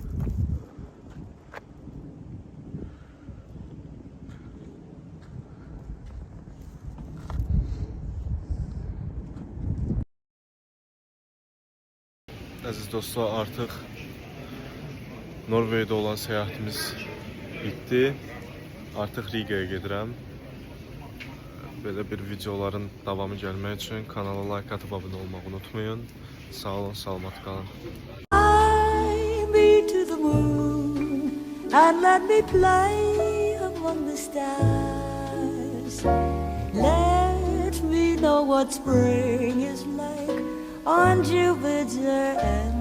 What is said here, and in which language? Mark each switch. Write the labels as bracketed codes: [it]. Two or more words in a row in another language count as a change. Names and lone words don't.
[az] Əziz dostlar, artıq Norveçdə olan səyahətimiz bitdi. Artıq Riga'ya gedirəm. Belə bir videoların davamı gəlmək üçün kanala like atıb abunə olmağı unutmayın. Sağ olun, salamat qalın. [en] Fly me to the moon and let me play among the stars. Let me know what spring is like on Jupiter.